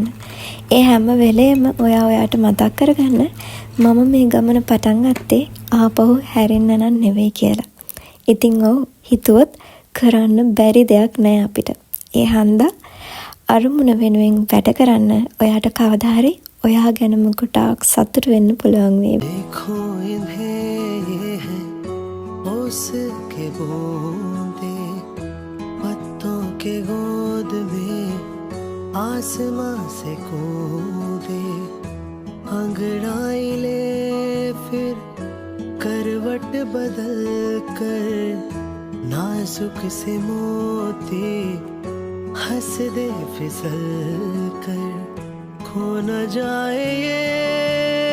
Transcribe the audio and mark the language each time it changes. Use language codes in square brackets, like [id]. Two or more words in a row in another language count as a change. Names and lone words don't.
[si] ඒ හැම වෙලේම ඔයාට මතක් කරගන්න මම මේ ගමන පටන් ගත්තේ ආපහු හැරෙන්න නම් නෙවෙයි කියලා. ඉතින් හිතුවොත් කරන්න බැරි දෙයක් නෑ අපිට. ඒ හන්දා අරමුණ වෙනුවෙන් වැඩ කරන්න ඔයාට කවදා හරි ඔයා ගැනම කොටක් සතුට වෙන්න පුළුවන් වේවි. [hi] देखो इन्हें उसके बूंदे पत्तों के गोद में आसमां से कूदे अंगड़ाई ले फिर करवट बदल कर नाजुक से मोती हंस दे फिसल कर खो न जाए ये